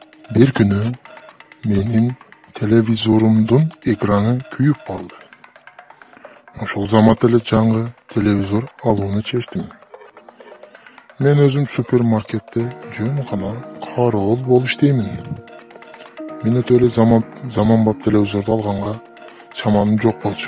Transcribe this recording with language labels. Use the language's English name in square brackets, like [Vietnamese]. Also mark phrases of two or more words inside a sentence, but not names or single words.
[Kyrgyz] Бир күнү менин телевизорумдун экраны күйүп калды. Ошол замат эле жаңы телевизор алууну чечтим. Мен өзүм супермаркетте жөн гана кароол болуп иштеймин. Мен өтө эле заманбап телевизорду алганга чаманым жок болчу.